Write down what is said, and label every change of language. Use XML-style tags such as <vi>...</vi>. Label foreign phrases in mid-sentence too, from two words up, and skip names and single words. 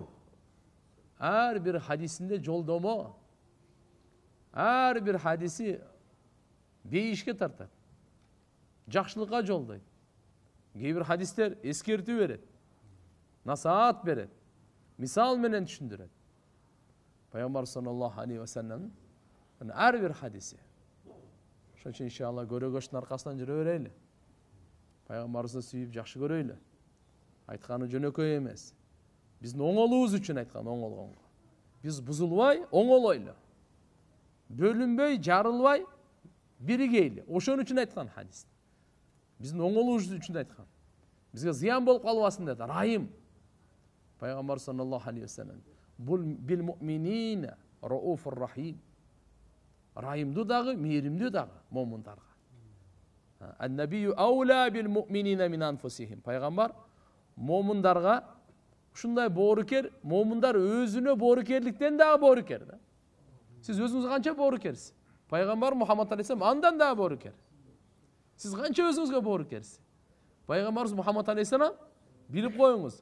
<ky>Ар бир хадисинде жолдомо. Ар бир хадиси бейишке тартат. Жакшылыкка жолдойт. Кээ бир хадистер эскертүү берет. Насаат берет. Мисал менен түшүндүрөт. Пайгамбар</ky> <ar>صلى الله عليه وسلم</ar> <ky>ар бир хадиси. Ошон үчүн иншалла көрөгөштүн аркасынан жүрө берели. Пайгамбарыбызды сүйүп жакшы көрөйлү. Айтканы жөнөкөй эмес. Биздин оңолубуз үчүн айткан, оңолгонго. Биз бузулбай, оңолойлу. Бөлүнбөй, жарылбай, биригейли. Ошон үчүн айткан хадис. Биздин оңолубуз үчүн айткан. Бизге зыян болуп калбасын деди. Райым. Пайгамбар</ky> <ar>صلى الله عليه وسلم бул بالمؤمنين رؤوف رحيم.</ar> <ky>Райымдуу дагы, мээримдүү дагы момундарга.</ky> <ar>النبي أولى بالمؤمنين من أنفسهم.</ar> <ky>Пайгамбар момундарга ушундай боорукер, момундар өзүнө боорукерликтен дагы боорукер да. Сиз өзүңүзгө канча боорукерсиз? Пайгамбар Мухаммад алейхиссалам андан дагы боорукер. Сиз канча өзүңүзгө боорукерсиз? Пайгамбарыбыз Мухаммад алейхиссалам билип коюңуз.</ky>